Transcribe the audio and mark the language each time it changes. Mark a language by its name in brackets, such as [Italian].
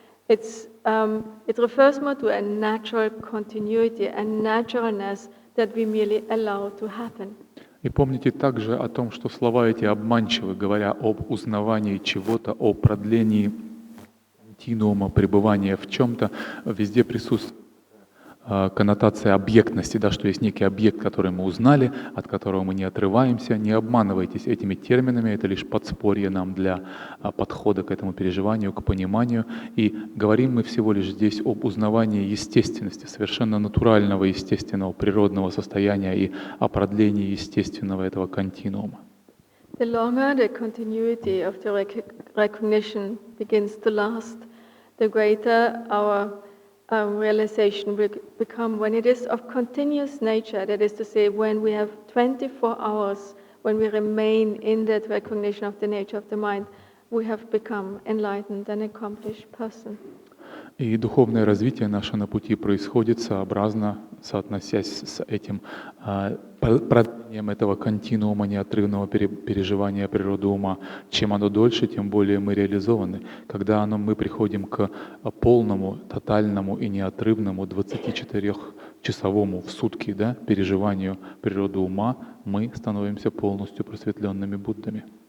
[English] It refers more to a natural continuity, a naturalness that we merely allow to happen. [Russian] И помните также о том, что слова эти обманчивы, говоря об узнавании чего-то, о продлении континуума, пребывания в чем-то, везде присутствует коннотация объектности, да, что есть некий объект, который мы узнали, от которого мы не отрываемся. Не обманывайтесь этими терминами, это лишь подспорье нам для подхода к этому переживанию, к пониманию. И говорим мы всего лишь здесь об узнавании естественности, совершенно натурального, естественного, природного состояния и о продлении естественного этого континуума. [English] The longer the continuity of the recognition begins to last, the greater our realization will become when it is of continuous nature. That is to say, when we have 24 hours, when we remain in that recognition of the nature of the mind, we have become enlightened and accomplished person. [Russian] И духовное развитие наше на пути происходит сообразно, соотносясь с этим продлением этого континуума неотрывного переживания природы ума. Чем оно дольше, тем более мы реализованы. Когда мы приходим к полному, тотальному и неотрывному 24-часовому в сутки, да, переживанию природы ума, мы становимся полностью просветленными Буддами.